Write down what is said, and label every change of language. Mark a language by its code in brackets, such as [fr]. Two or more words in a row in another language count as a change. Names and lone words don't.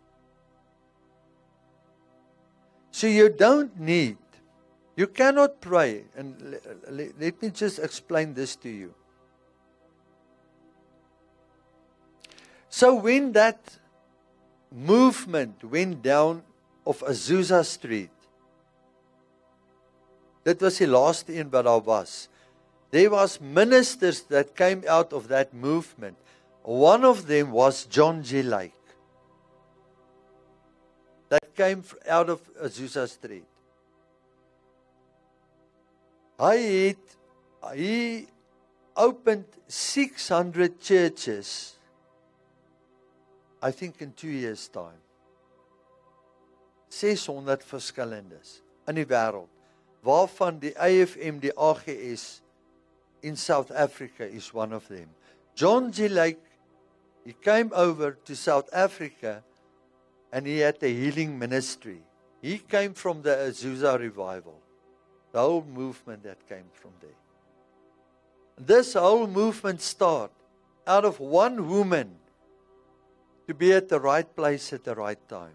[en] So you don't need, you cannot pray, and let me just explain this to you. So when that movement went down of Azusa Street, [af] dit was die laaste een wat daar was. [en] There was ministers that came out of that movement. One of them was John G. Lake. That came out of Azusa Street. He opened 600 churches, I think in 2 years' time. [af] 600 verskillendes in die wêreld, waarvan die AFM, die AGS in South Africa [en] is one of them. [af] John G. [en] Lake, he came over to South Africa and he had a healing ministry. He came from the Azusa revival, the whole movement that came from there. This whole movement started out of one woman to be at the right place at the right time.